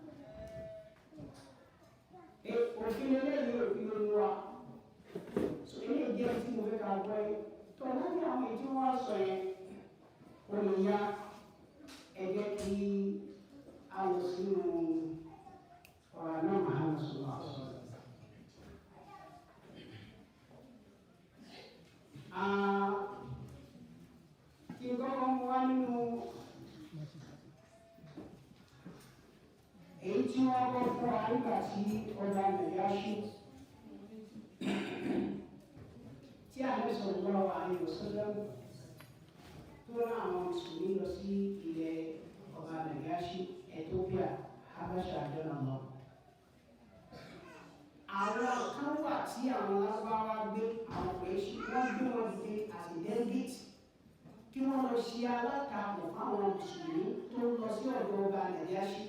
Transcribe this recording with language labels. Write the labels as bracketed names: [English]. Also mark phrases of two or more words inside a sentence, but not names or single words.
[Yoruba] Òfin eléyìí òfin ló wá. Sọ eléyìí jẹ́ tí mo fẹ́ ká gbọ́ yìí. Tó láti àwọn èyí tí wọ́n sọ yẹn, ó lè yá ẹ jẹ́ kí a lọ sínú ọ̀rọ̀ náà Muhammad [Arabic] صلى الله عليه وسلم. [Yoruba] Kí n kọ́kọ́ mú wá nínú èyí tí wọ́n kọ́ fún wa nígbà tí ọba Nàìjíríà tí Ànábì [Arabic] صلى الله عليه وسلم [Yoruba] tó rán àwọn Mùsùlùmí lọ sí ilẹ̀ ọba Nàìjíríà Ethiopia Habasha àjọyọ̀ lọ. Àwọn kan wà tí àwọn lágbára gbé àwọn pẹ̀lú wọ́n gbé wọn dìde [English] as a delegate [Yoruba] kí wọ́n lọ ṣe alátakò fáwọn Mùsùlùmí tó ń lọ sí ọ̀dọ̀ ọba Nàìjíríà.